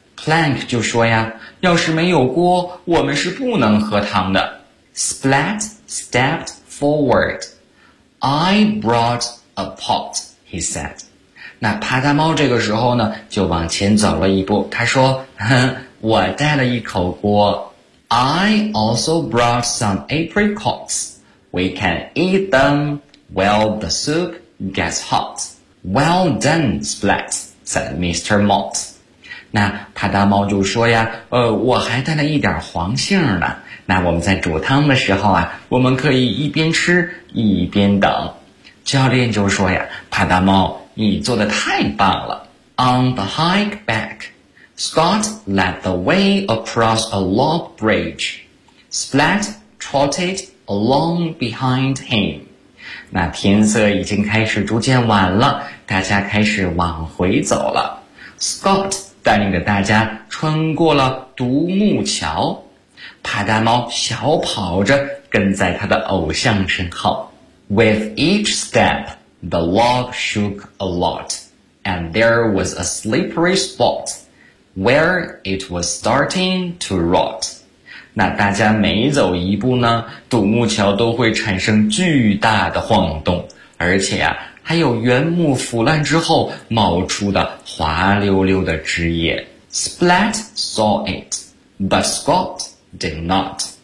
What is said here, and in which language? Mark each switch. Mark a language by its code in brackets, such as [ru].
[zh] Plank 就说呀，要是没有锅我们是不能喝汤的。 [en] Splat stepped forward. I brought a pot, he said. [zh] 那趴趴猫这个时候呢就往前走了一步，他说我带了一口锅。 [en] I also brought some apricots. We can eat themWell, the soup gets hot. Well done, Splat, said Mr. Mott. [zh] 那趴趴猫就说呀，我还带了一点黄杏呢。那我们在煮汤的时候啊，我们可以一边吃一边等。教练就说呀，趴趴猫，你做得太棒了。 [en] On the hike back, Scott led the way across a log bridge. Splat trotted along behind him. [zh] 那天色已经开始逐渐晚了，大家开始往回走了。 Scott 带领着大家穿过了独木桥，趴趴猫小跑着跟在他的偶像身后。 [en] With each step, the log shook a lot, and there was a slippery spot where it was starting to rot. [zh] 那大家每走一步呢，独木桥都会产生巨大的晃动，而且啊，还有原木腐烂之后冒出的滑溜溜的枝叶。 [en] Splat saw it, but Scott did not.